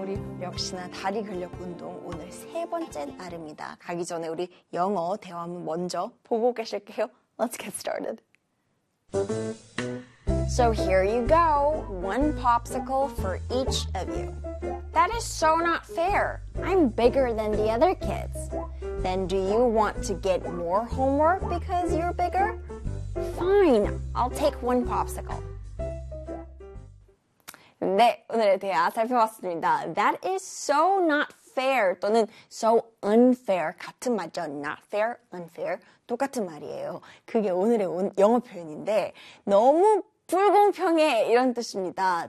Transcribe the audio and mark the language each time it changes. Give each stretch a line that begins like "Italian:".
Korean: 우리 역시나 다리 근력 운동 오늘 세 번째 날입니다. 가기 전에 우리 영어 대화 한번 먼저 보고 계실게요.
English: Let's get started. So here you go, one popsicle for each of you. That is so not fair. I'm bigger than the other kids. Then do you want to get more homework because you're bigger? Fine, I'll take one popsicle.
Korean: 네, 오늘의 대화 살펴봤습니다.
English: That is so not fair
Korean: 또는
English: so unfair
Korean: 같은 말이죠.
English: Not fair, unfair
Korean: 똑같은 말이에요. 그게 오늘의 영어 표현인데 너무 불공평해 이런 뜻입니다.